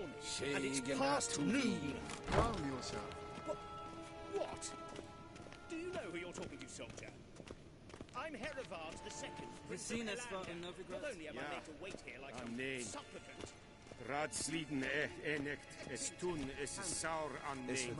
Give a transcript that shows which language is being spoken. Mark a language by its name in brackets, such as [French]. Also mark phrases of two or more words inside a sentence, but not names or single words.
[English] And it's past noon. Calm yourself. What? Do you know who you're talking to, soldier? I'm Herivard II, Prince of Vizima Elandia. Novigrad? Not only am I made to wait here like some nee. supplicant. Raadsliden enicht, es tun, es is saur aan Is mij.